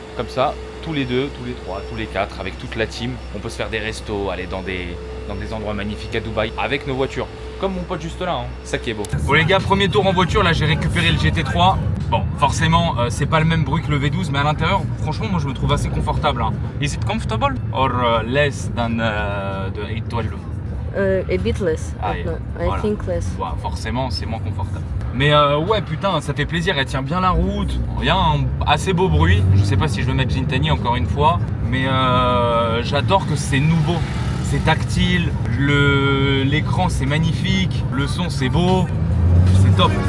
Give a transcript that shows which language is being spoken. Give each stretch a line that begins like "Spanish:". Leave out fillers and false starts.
French: Comme ça, tous les deux, tous les trois, tous les quatre, avec toute la team, on peut se faire des restos, aller dans des endroits magnifiques à Dubaï avec nos voitures. Comme mon pote juste là, hein. Ça qui est beau. Bon les gars, premier tour en voiture, là j'ai récupéré le GT3. Bon, forcément, c'est pas le même bruit que le V12, mais à l'intérieur, franchement, moi je me trouve assez confortable. Hein.
English: Is it comfortable or less than the 812? A bit less.
French: Ah,
English: I
French: voilà.
English: think less.
French: Ouais, forcément, c'est moins confortable. Mais ouais, putain, ça fait plaisir, elle tient bien la route. Il y a un assez beau bruit. Je sais pas si je vais mettre Gintani encore une fois, mais j'adore que c'est nouveau. C'est tactile, l'écran c'est magnifique, le son c'est beau, c'est top.